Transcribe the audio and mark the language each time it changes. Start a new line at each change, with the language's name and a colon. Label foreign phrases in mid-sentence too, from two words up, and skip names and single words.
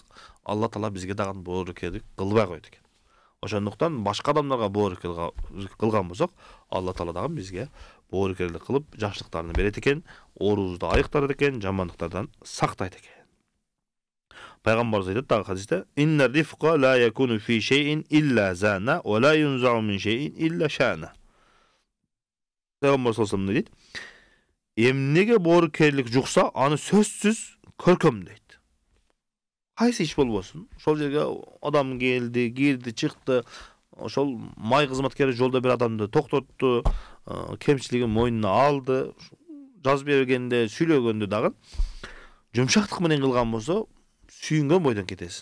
Kyrgyz: Алла таала бизге дагы боорукерлик кылбай койт экен. Ошондуктан башка адамдарга боорукерлик кылган болсок, Алла таала дагы бизге боорукерлик кылып, жакшылыктарын берет экен, оорубузду айыктырат экен, жамандыктардан сактайт экен. Пайгамбарыбыз айтат дагы хадисте:
Arabic: "إن الرفق لا يكون في شيء إلا زانه ولا ينزع من شيء إلا شانه."
Kyrgyz: Пайгамбар
Arabic: صلى الله عليه وسلم
Kyrgyz: дейт: "Эмнеге боорукерлик жукса, аны сөзсүз көркөмдөйт. Кайсы иш болбосун, ошол жерге адам келди, кирди, чыкты, ошол май кызматкери жолдо бир адамды токтотту, кемчилигин мойнуна алды, жазып бергенде, сүйлөгөндө дагы жумшактык менен кылган болсо, сүйүнгөн бойдон кетесиң.